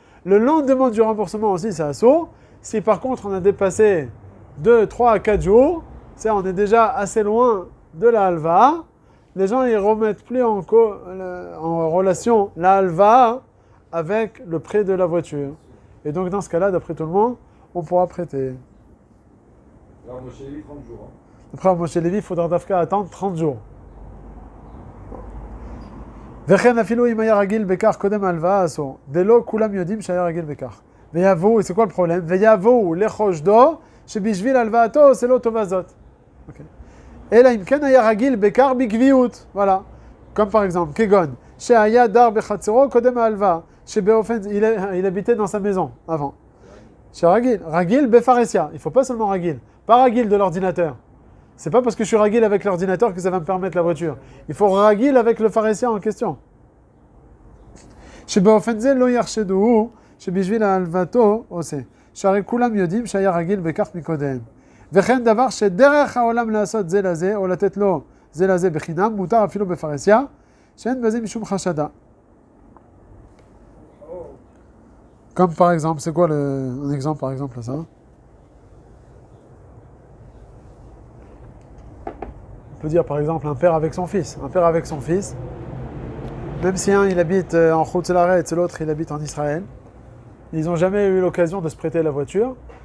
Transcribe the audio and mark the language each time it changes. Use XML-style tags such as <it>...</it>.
<fr>Le lendemain du remboursement aussi, c'est assour. Si par contre on a dépassé 2, 3 à 4 jours, on est déjà assez loin de la halva, les gens ne remettent plus en relation la halva avec le prêt de la voiture. Et donc dans ce cas-là, d'après tout le monde, on pourra prêter. Alors Moshe Lévi, 30 jours. Hein. Après, Moshe Lévi, il faudra d'Afka attendre 30 jours.</fr> <he>וכן אפילו אם היה רגיל בכך קודם ההלוואה אסור. דלא כולם יודעים שהיה רגיל בכך. ויבואו,</he> <fr>c'est quoi le problème?</fr> <he>ויבואו לחושדו שבשביל הלוואתו עושה לו טובה זאת. אלא אם כן היה רגיל בכך בקביעות.</he> <fr>voilà. Comme par exemple,</fr> <he>כגון, שהיה דר בחצרו קודם ההלוואה, שבאופן,</he> <fr>il habitait dans sa maison avant.</fr> <he>שרגיל, רגיל בפרסיה.</he> <fr>Il faut pas seulement רגיל, pas רגיל de l'ordinateur. C'est pas parce que je suis ragil avec l'ordinateur que ça va me permettre la voiture. Il faut ragil avec le pharisien en question.</fr> <he>שבאופן זה לא יחשדו שבשביל ההלוואתו עושה. שהרי כולם יודעים שהיה רגיל בכך מקודם. וכן דבר שדרך העולם לעשות זה לזה, או לתת לו זה לזה בחינם, מותר אפילו בפרסיה, שאין בזה משום חשדה.</he> <fr>Comme par exemple, c'est quoi un exemple par exemple à ça? On peut dire par exemple un père avec son fils. Un père avec son fils, même si un il habite en Khoutz-el-Aretz et l'autre il habite en Israël, ils n'ont jamais eu l'occasion de se prêter la voiture.</fr>